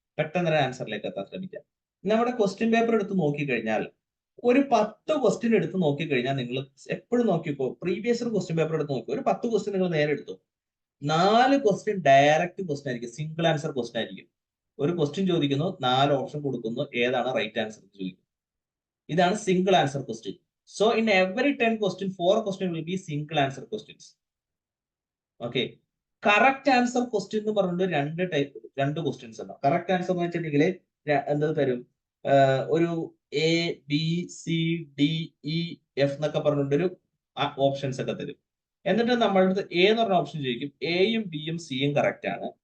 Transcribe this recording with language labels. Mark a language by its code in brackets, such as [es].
[ml] പെട്ടെന്ന് ആൻസറിലേക്ക് എത്താൻ ശ്രമിക്കുക. നമ്മുടെ ക്വസ്റ്റ്യൻ പേപ്പർ എടുത്ത് നോക്കിക്കഴിഞ്ഞാൽ ഒരു 10 ക്വസ്റ്റ്യൻ എടുത്ത് നോക്കിക്കഴിഞ്ഞാൽ നിങ്ങൾ എപ്പോഴും നോക്കിക്കോ, പ്രീവിയസ് ഇയർ ക്വസ്റ്റ്യൻ പേപ്പർ എടുത്ത് നോക്കി ഒരു 10 ക്വസ്റ്റ്യൻ നിങ്ങൾ നേരെ എടുത്തു. 4 ക്വസ്റ്റ്യൻ ഡയറക്റ്റ് ക്വസ്റ്റ്യൻ ആയിരിക്കും, സിംഗിൾ ആൻസർ ക്വസ്റ്റ്യൻ ആയിരിക്കും. ഒരു ക്വസ്റ്റ്യൻ ചോദിക്കുന്നു, 4 ഓപ്ഷൻ കൊടുക്കുന്നു, ഏതാണ് റൈറ്റ് ആൻസർ എന്ന് ചോദിക്കും. ഇതാണ് single answer question. [en] So in every 10 question, 4 question will be single answer questions. Okay. [ml] Correct answer question എന്ന് പറഞ്ഞിട്ട് രണ്ട് ക്വസ്റ്റ്യൻസ് ഉണ്ടാവും. കറക്റ്റ് ആൻസർ എന്ന് വെച്ചിട്ടുണ്ടെങ്കിൽ എന്ത് തരും? ഒരു ABCDEF എന്നൊക്കെ പറഞ്ഞിട്ടൊരു ഓപ്ഷൻസ് ഒക്കെ തരും. എന്നിട്ട് നമ്മളുടെ A എന്ന് പറഞ്ഞ ഓപ്ഷൻ ചോദിക്കും, Aയും Bയും Cയും കറക്റ്റ് ആണ്.